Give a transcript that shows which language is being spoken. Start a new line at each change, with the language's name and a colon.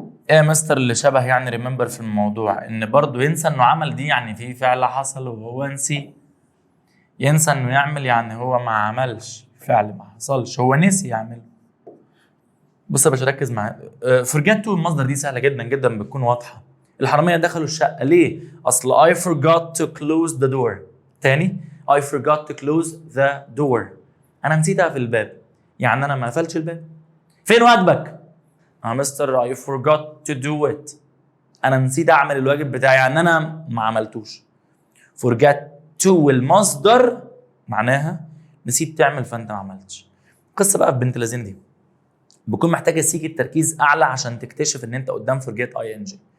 Arabic: ايه يا مستر اللي شبه يعني ريمبر في الموضوع؟ ان برضه ينسى انه عمل دي يعني في فعل حصل وهو نسي. ينسى انه يعمل يعني هو ما عملش، فعل ما حصلش هو نسي يعمل. بص يا باشا ركز معايا. forget to المصدر دي سهله جدا جدا بتكون واضحه. الحراميه دخلوا الشقه ليه؟ اصل
English: I forgot to close the door.
Arabic: تاني
English: I forgot to close the door.
Arabic: انا نسيت اقفل الباب، يعني انا ما قفلتش الباب. فين واجبك؟ مستر
English: I forgot to do it.
Arabic: انا نسيت اعمل الواجب بتاعي، يعني انا ما عملتوش. forget to المصدر معناها نسيت تعمل فانت ما عملتش. القصه بقى في بنت لذين دي بكون محتاجه سيكه تركيز اعلى عشان تكتشف ان انت قدام forget ing.